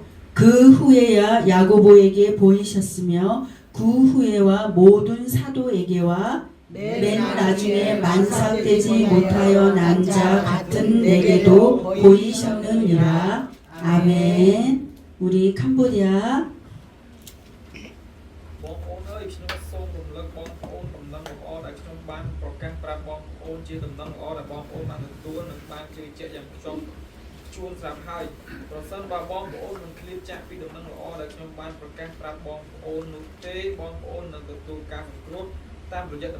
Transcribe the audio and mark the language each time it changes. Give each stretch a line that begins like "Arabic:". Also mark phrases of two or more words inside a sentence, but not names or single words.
Korean: 그 후에야 야고보에게 보이셨으며 그 후에와 모든 사도에게와 맨 나중에 만삭되지 못하여 난 자 같은 내게도 보이셨느니라. 아멘. 우리 캄보디아
Khmer: បងប្អូនអើយខ្ញុំសូមរំលឹកបងប្អូនដំណឹងល្អដែលខ្ញុំបានប្រកាសប្រាប់បងប្អូនជាដំណឹងល្អដែលបងប្អូនបានទទួលនិងបានជឿជាក់យ៉ាងខ្ញុំជួនស្រាប់ហើយប្រសិនបើបងប្អូនមិនឃ្លាតចាកពីដំណឹងល្អដែលខ្ញុំបានប្រកាសប្រាប់បងប្អូននោះទេបងប្អូននឹងទទួលការសង្គ្រោះតាមរយៈដំ